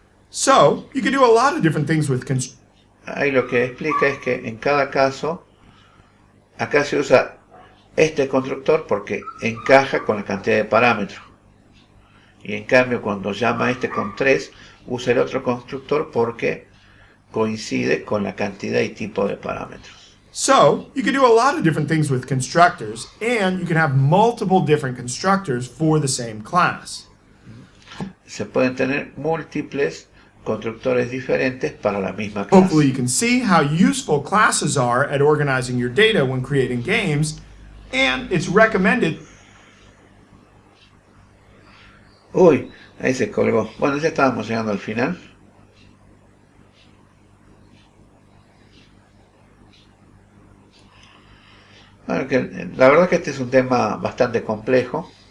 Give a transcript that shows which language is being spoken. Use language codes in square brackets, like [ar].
[en] So, you can do a lot of different things with [es] Ahí lo que explica es que en cada caso, acá se usa este constructor porque encaja con la cantidad de parámetros. Y en cambio cuando llama a este con 3, usa el otro constructor porque coincide con la cantidad y tipo de parámetros. [en] So, you can do a lot of different things with constructors, and you can have multiple different constructors for the same class. [es] Se pueden tener múltiples constructores diferentes para la misma clase. [en] Hopefully you can see how useful classes are at organizing your data when creating games, and it's recommended. [es] Uy, ahí se colgó. Bueno, ya estábamos llegando al final. Bueno, la verdad que este es un tema bastante complejo.